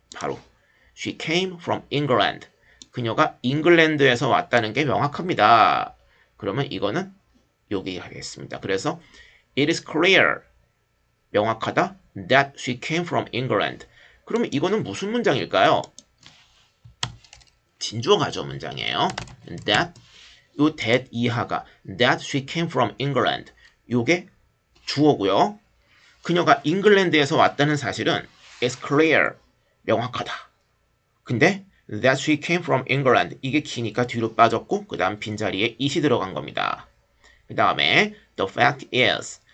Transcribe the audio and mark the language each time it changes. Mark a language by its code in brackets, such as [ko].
[en] 바로 She came from England. [ko] 그녀가 잉글랜드에서 왔다는 게 명확합니다. 그러면 이거는 여기 하겠습니다. [en] 그래서 It is clear. [ko] 명확하다. [en] That she came from England. [ko] 그러면 이거는 무슨 문장일까요? 진주어 가주어 문장이에요. [en] That 요 that 이하가 That she came from England. [ko] 요게 주어고요. 그녀가 잉글랜드에서 왔다는 사실은 [en] is clear. [ko] 명확하다. [en] 근데 that she came from England. [ko] 이게 기니까 뒤로 빠졌고 그 다음 빈자리에 it이 들어간 겁니다. 그 다음에 [en] the fact is.